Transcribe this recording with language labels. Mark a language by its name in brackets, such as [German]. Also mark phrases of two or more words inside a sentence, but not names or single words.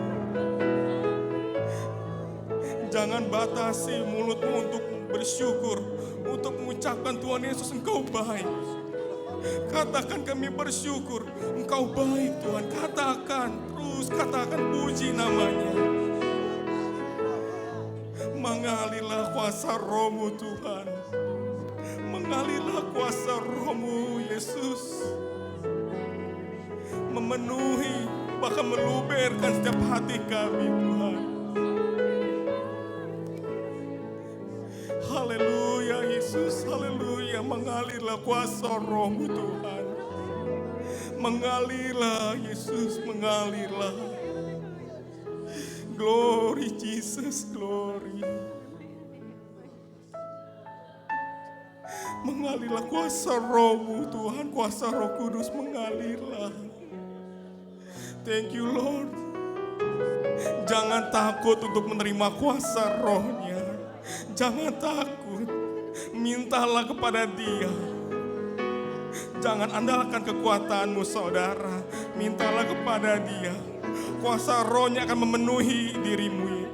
[Indonesian] Jangan batasi mulutmu untuk bersyukur, untuk mengucapkan Tuhan Yesus Engkau baik. Katakan kami bersyukur, Engkau baik Tuhan. Katakan, terus katakan puji namanya. Mengalirlah kuasa Roh-Mu Tuhan. Mengalirlah kuasa Roh-Mu Yesus. Memenuhi, bahkan meluberkan setiap hati kami Tuhan. Haleluya Yesus, haleluya. Mengalirlah kuasa Roh-Mu Tuhan. Mengalirlah Yesus, mengalirlah. [English] Glory Jesus, glory. [Indonesian] Mengalirlah kuasa Roh-Mu Tuhan, kuasa Roh Kudus mengalirlah. [English] Thank you Lord. [Indonesian] Jangan takut untuk menerima kuasa Roh-Nya. Jangan takut. Mintalah kepada Dia. Jangan andalkan kekuatanmu saudara. Mintalah kepada Dia. Kuasa Roh-Nya akan memenuhi dirimu.